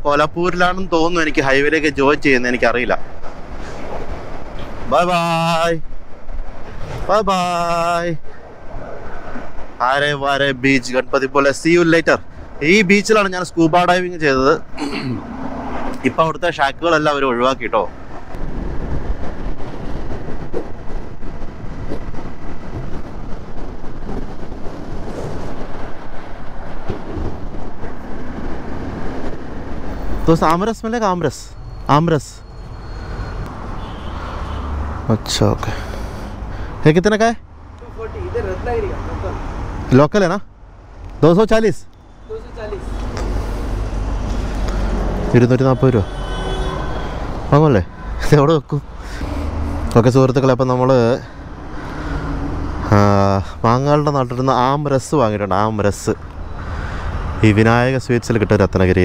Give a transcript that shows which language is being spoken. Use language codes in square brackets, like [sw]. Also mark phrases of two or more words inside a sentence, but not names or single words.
[ml] കോലാപ്പൂരിലാണെന്ന് തോന്നുന്നു എനിക്ക് ഹൈവേയിലേക്ക് ജോയിൻ ചെയ്യുന്നത്, എനിക്കറിയില്ല. [en] Bye bye bye bye. Aare Ware Beach Ganpatipule. See you later. [ml] ഈ ബീച്ചിലാണ് ഞാൻ [en] scuba diving [ml] ചെയ്തത്. ഇപ്പം അവിടുത്തെ ഷാക്കുകളെല്ലാം അവർ ഒഴിവാക്കി കേട്ടോ. [hi] तो आमरस मिलेगा? आमरस अच्छा, ओके. ये कितने का है? 240. इधर रत्नागिरी का लोकल है ना? [ml] 240. 240 രൂപ വാങ്ങല്ലേ? എവിടെ വെക്കും? ഓക്കെ സുഹൃത്തുക്കളെ, അപ്പം നമ്മൾ മാങ്ങാളുടെ നാട്ടിൽ നിന്ന് ആംരസ് വാങ്ങിയിട്ടുണ്ട്. ആംരസ് ഈ വിനായക സ്വീറ്റ്സിൽ കിട്ടും രത്നഗിരിയിൽ.